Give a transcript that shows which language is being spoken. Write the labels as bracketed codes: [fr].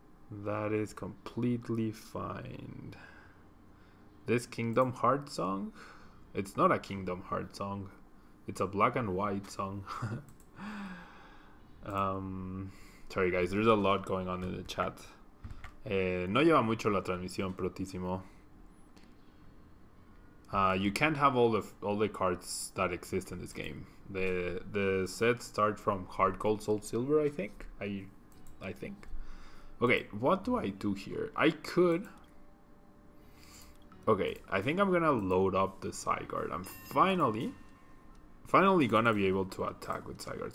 [en] That is completely fine. This Kingdom Hearts song? It's not a Kingdom Hearts song. It's a black and white song. Sorry guys, there's a lot going on in the chat. [es] No lleva mucho la transmisión, protísimo. [en] You can't have all the cards that exist in this game. The sets start from Hard Gold, Soul Silver, I think. I think. Okay, what do I do here? I could. Okay, I think I'm gonna load up the Zygarde. I'm finally gonna be able to attack with Zygarde.